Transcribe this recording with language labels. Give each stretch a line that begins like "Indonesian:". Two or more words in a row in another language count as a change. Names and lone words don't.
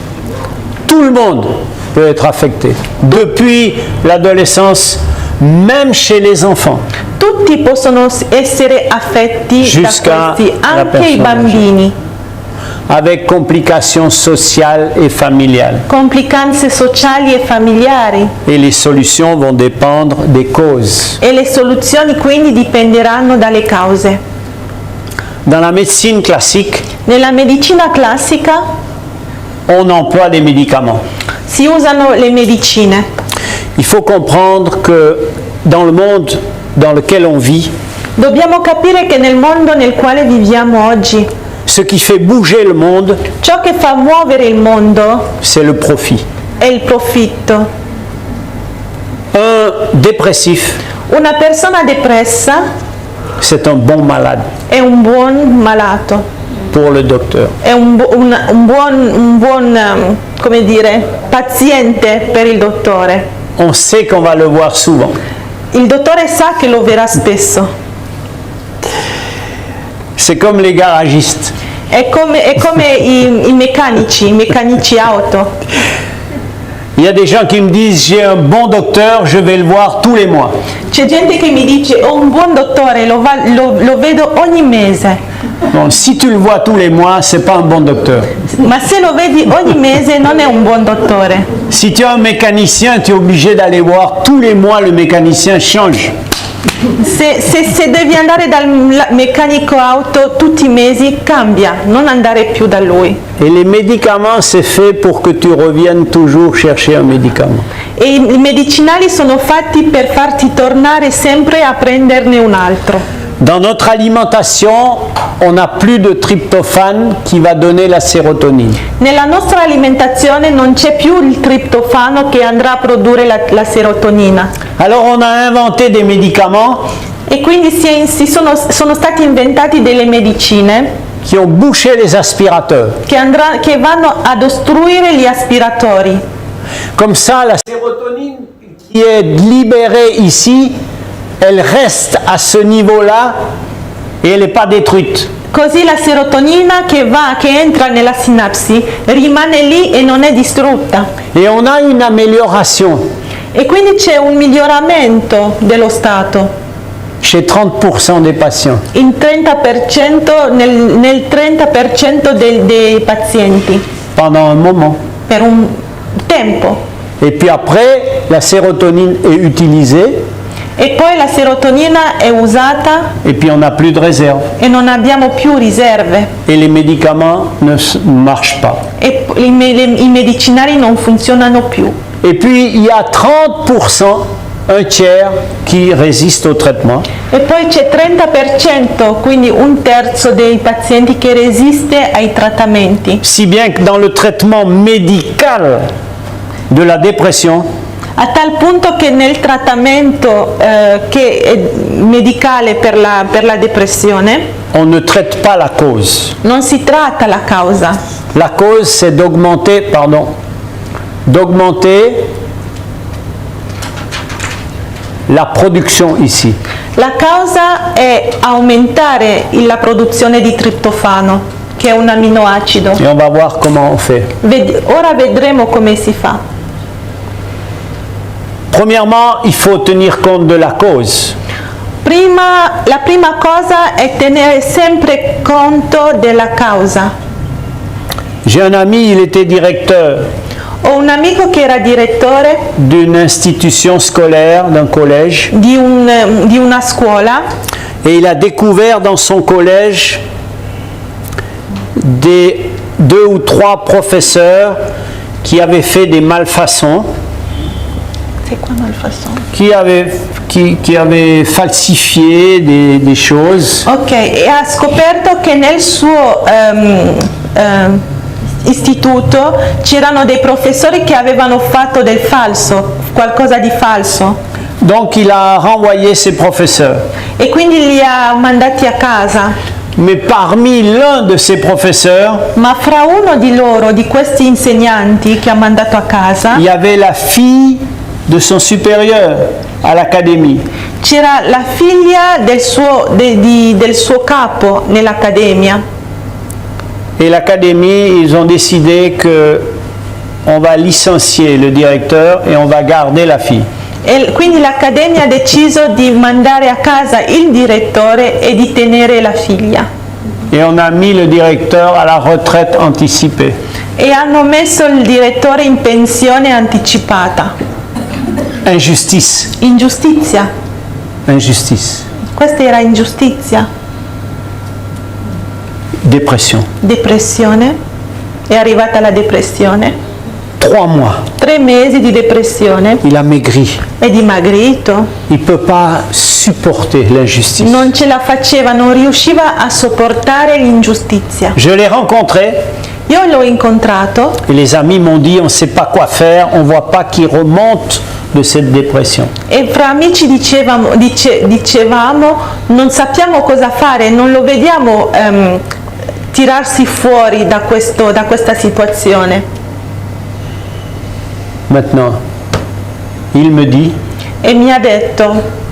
French: Tout le monde peut être affecté. Depuis l'adolescence, même chez les enfants.
Italian: Tutti possono essere affetti
French: Jusqu'à
Italian: da questi,
French: la
Italian: anche i persona bambini.
French: Avec complications sociales et familiales.
Italian: Complicanze sociali e familiari.
French: Et les solutions vont dépendre des causes.
Italian: E le soluzioni quindi dipenderanno dalle cause.
French: Dans la médecine classique,
Italian: Nella medicina classica
French: on emploie des médicaments.
Italian: si usano le medicine.
French: Il faut comprendre que dans le monde dans lequel on vit,
Italian: Dobbiamo capire che nel mondo nel quale viviamo oggi,
French: ce qui fait bouger le monde,
Italian: ciò che fa muovere il mondo
French: c'est le profit.
Italian: è il profitto.
French: Un dépressif,
Italian: Una persona depressa
French: c'est un bon malade
Italian: è un buon malato,
French: pour le docteur.
Italian: è un buon come dire, paziente per il dottore.
French: On sait qu'on va le voir souvent.
Italian: Il dottore sa che lo verrà spesso.
French: C'est comme les garagistes.
Italian: È come i meccanici auto.
French: Il y a des gens qui me disent j'ai un bon docteur, je vais le voir tous les mois.
Italian: C'è gente che mi dice ho un buon dottore, lo vedo ogni mese.
French: Bon, si tu le vois tous les mois, c'est pas un bon docteur.
Italian: Ma se lo vedi ogni mese non è un buon dottore.
French: Si tu es un mécanicien, tu es obligé d'aller voir tous les mois, le mécanicien change.
Italian: Se devi andare dal meccanico auto tutti i mesi, cambia, non andare più da lui.
French: Et les médicaments, c'est fait pour que tu reviennes toujours chercher un médicament.
Italian: E i medicinali sono fatti per farti tornare sempre a prenderne un altro.
French: Dans notre alimentation, on n'a plus de tryptophane qui va donner la sérotonine.
Italian: Nella nostra alimentazione non c'è più il triptofano che andrà a produrre la serotonina.
French: Alors on a inventé des médicaments
Italian: E quindi sono stati inventati delle medicine
French: qui ont bouché les aspirateurs.
Italian: che vanno ad ostruire gli aspiratori.
French: Comme ça, la sérotonine qui est libérée ici, elle reste à ce niveau-là et elle n'est pas détruite.
Italian: Così la serotonina che entra nella sinapsi rimane lì e non è distrutta.
French: Et on a une amélioration
Italian: E quindi c'è un miglioramento dello stato
French: chez 30% des patients.
Italian: in 30%, nel 30% dei pazienti
French: Pendant un moment.
Italian: per un tempo.
French: Et puis après, la sérotonine est utilisée
Italian: E poi la serotonina è usata
French: et puis on n'a plus de réserve.
Italian: e non abbiamo più riserve.
French: Et les médicaments ne marchent pas.
Italian: E i medicinali non funzionano più.
French: Et puis il y a 30%, un tiers, qui résiste au traitement.
Italian: E poi c'è 30%, quindi un terzo dei pazienti che resiste ai trattamenti.
French: Si bien que dans le traitement médical de la dépression,
Italian: A tal punto che nel trattamento che è medicale per la depressione
French: on ne traite pas la cause.
Italian: non si tratta la causa.
French: La cause, c'est d'augmenter la production ici.
Italian: La causa è aumentare la produzione di triptofano, che è un aminoacido.
French: Et on va voir comment on fait.
Italian: Ora vedremo come si fa.
French: Premièrement, il faut tenir compte de la cause.
Italian: La prima cosa è tenere sempre conto della causa.
French: J'ai un ami, il était directeur
Italian: Ho un amico che era direttore
French: d'une institution scolaire, d'un collège,
Italian: di una scuola
French: et il a découvert dans son collège des 2 ou 3 professeurs qui avaient fait des malfaçons, qui avaient falsifié des choses.
Italian: Ok, e ha scoperto che nel suo istituto c'erano dei professori che avevano fatto del falso, qualcosa di falso.
French: Donc il a renvoyé ses professeurs.
Italian: E quindi li ha mandati a casa.
French: Mais parmi l'un de ces professeurs,
Italian: Ma fra uno di loro, di questi insegnanti che ha mandato a casa,
French: il y avait la fille de son supérieur à l'académie.
Italian: c'era la figlia del suo capo nell'accademia.
French: Et l'académie, ils ont décidé que on va licencier le directeur et on va garder la fille.
Italian: E quindi l'accademia ha deciso di mandare a casa il direttore e di tenere la figlia.
French: Et on a mis le directeur à la retraite anticipée.
Italian: E hanno messo il direttore in pensione anticipata.
French: Injustice.
Italian: Ingiustizia.
French: Injustice.
Italian: Questa era ingiustizia.
French: Dépression.
Italian: Depressione. È arrivata la depressione.
French: 3 mois.
Italian: 3 mesi di depressione.
French: Il a maigri.
Italian: È dimagrito.
French: Il ne peut pas supporter l'injustice.
Italian: Non ce la faceva, non riusciva a sopportare l'ingiustizia.
French: Je l'ai rencontré
Italian: Io l'ho incontrato
French: et les amis m'ont dit on ne sait pas quoi faire, on ne voit pas qui remonte de cette dépression.
Italian: e fra amici dicevamo non sappiamo cosa fare, non lo vediamo tirarsi fuori da questa situazione.
French: Maintenant, il me dit,
Italian: E mi ha detto,